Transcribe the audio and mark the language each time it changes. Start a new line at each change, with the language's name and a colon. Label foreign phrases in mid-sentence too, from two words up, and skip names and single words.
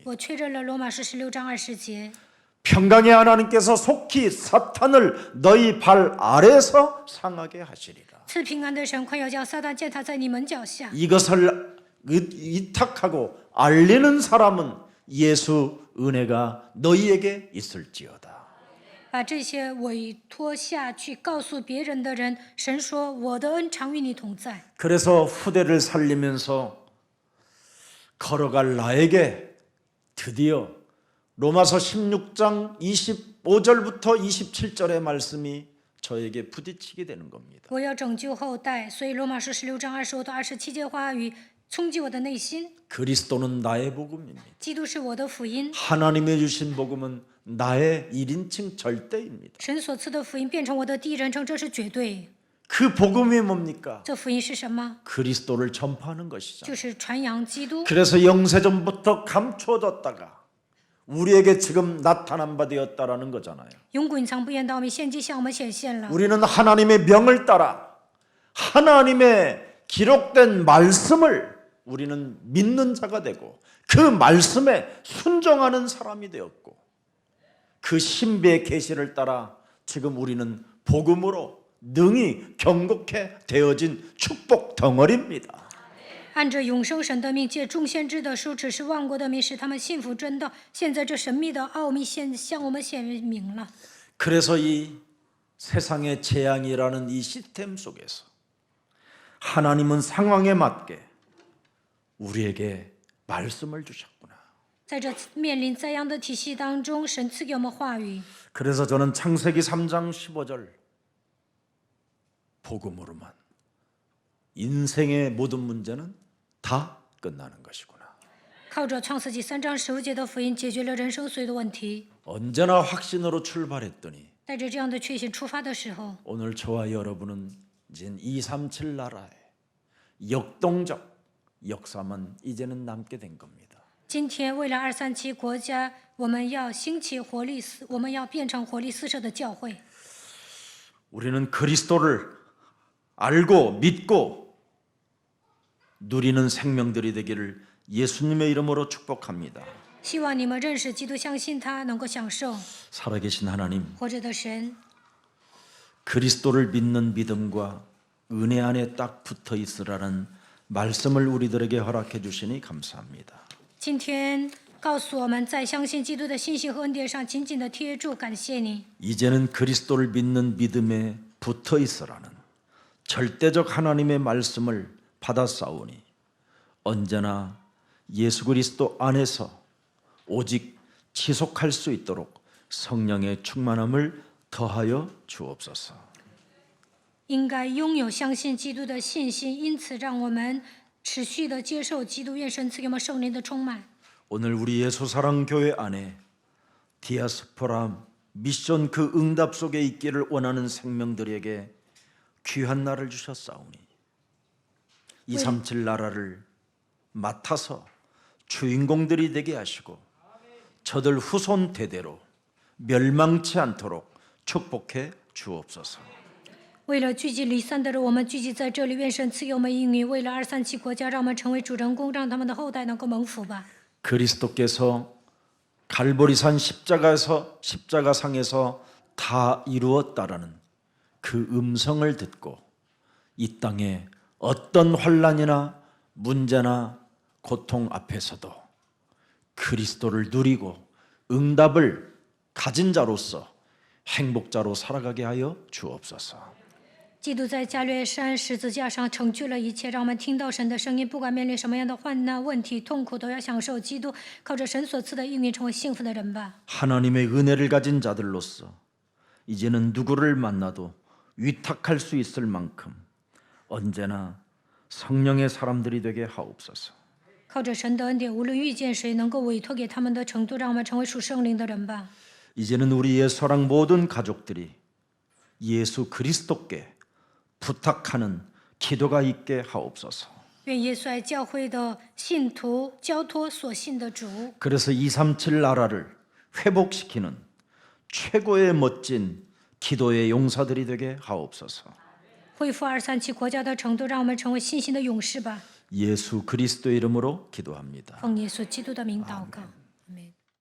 Chinese: 我确认了罗马书16章20节。
Korean: 평강의 하나님께서 속히 사탄을 너희 발 아래서 상하게 하시리라.
Chinese: 赐平安的神快要叫撒旦践踏在你们脚下。
Korean: 이것을 위탁하고 알리는 사람은 예수 은혜가 너희에게 있을지어다.
Chinese: 把这些委托下去告诉别人的人，神说：“我的恩常与你同在。”
Korean: 그래서 후대를 살리면서 걸어갈 나에게 드디어 로마서 16장 25절부터 27절의 말씀이 저에게 부딪히게 되는 겁니다.
Chinese: 我要拯救后代，所以罗马书16章25到27节话语冲击我的内心。
Korean: 그리스도는 나의 복음입니다.
Chinese: 基督是我的福音，
Korean: 하나님의 주신 복음은 나의 1인칭 절대입니다.
Chinese: 神所赐的福音变成我的第一人称，这是绝对。
Korean: 그 복음이 뭡니까?
Chinese: 这福音是什么？
Korean: 그리스도를 전파하는 것이죠.
Chinese: 就是传扬基督。
Korean: 그래서 영세전부터 감춰졌다가 우리에게 지금 나타난 바 되었다라는 거잖아요.
Chinese: 永古隐藏不言道明，现今向我们显现了。
Korean: 우리는 하나님의 명을 따라 하나님의 기록된 말씀을 우리는 믿는 자가 되고 그 말씀에 순종하는 사람이 되었고 그 신비의 계시를 따라 지금 우리는 복음으로 능히 경고케 되어진 축복 덩어리입니다.
Chinese: 按着永生神的命，借众先知的书指示万国的民，使他们信服真道。现在这神秘的奥秘向我们显明了。
Korean: 그래서 이 세상의 재앙이라는 이 시스템 속에서 하나님은 상황에 맞게 우리에게 말씀을 주셨구나.
Chinese: 在这面临灾殃的体系当中，神赐给我们话语。
Korean: 그래서 저는 창세기 3장 15절 복음으로만 인생의 모든 문제는 다 끝나는 것이구나.
Chinese: 靠着创世纪3章15节的福音，解决了人生所有的问题。
Korean: 언제나 확신으로 출발했더니
Chinese: 带着这样的确信出发的时候，
Korean: 오늘 저와 여러분은 이제 237 나라의 역동적 역사만 이제는 남게 된 겁니다.
Chinese: 今天为了237国家，我们要兴起活力我们要变成活力四射的教会。
Korean: 우리는 그리스도를 알고 믿고 누리는 생명들이 되기를 예수님의 이름으로 축복합니다.
Chinese: 希望你们认识基督，相信他，能够享受
Korean: 살아계신 하나님,
Chinese: 活着的神。
Korean: 그리스도를 믿는 믿음과 은혜 안에 딱 붙어 있으라는 말씀을 우리들에게 허락해 주시니 감사합니다.
Chinese: 今天告诉我们，在相信基督的信心和恩典上紧紧的贴住，感谢你。
Korean: 이제는 그리스도를 믿는 믿음에 붙어 있으라는 절대적 하나님의 말씀을 받아싸우니 언제나 예수 그리스도 안에서 오직 지속할 수 있도록 성령의 충만함을 더하여 주옵소서.
Chinese: 应该拥有相信基督的信心，因此让我们持续的接受基督，愿神赐给我们圣灵的充满。
Korean: 오늘 우리 예수사랑교회 안에 디아스포라 미션 그 응답 속에 있기를 원하는 생명들에게 귀한 날을 주셨사오니 237 나라를 맡아서 주인공들이 되게 하시고 저들 후손 대대로 멸망치 않도록 축복해 주옵소서.
Chinese: 为了聚集离散的人，我们聚集在这里，愿神赐给我们应允。为了237国家，让我们成为主人公，让他们的后代能够蒙福吧。
Korean: 그리스도께서 갈보리산 십자가상에서 다 이루었다라는 그 음성을 듣고 이 땅에 어떤 환난이나 문제나 고통 앞에서도 그리스도를 누리고 응답을 가진 자로서 행복자로 살아가게 하여 주옵소서.
Chinese: 基督在加略山十字架上成就了一切，让我们听到神的声音，不管面临什么样的患难、问题、痛苦，都要享受基督，靠着神所赐的应允，成为幸福的人吧。
Korean: 하나님의 은혜를 가진 자들로서 이제는 누구를 만나도 위탁할 수 있을 만큼 언제나 성령의 사람들이 되게 하옵소서.
Chinese: 靠着神的恩典，无论遇见谁，能够委托给他们的程度，让我们成为属圣灵的人吧。
Korean: 이제는 우리 예수랑 모든 가족들이 예수 그리스도께 부탁하는 기도가 있게 하옵소서.
Chinese: 愿耶稣爱教会的信徒交托所信的主，
Korean: 그래서 237 나라를 회복시키는 최고의 멋진 기도의 용사들이 되게 하옵소서.
Chinese: 恢复237国家的程度，让我们成为信心的勇士吧。
Korean: 예수 그리스도의 이름으로 기도합니다.
Chinese: 奉耶稣基督的名祷告，阿门。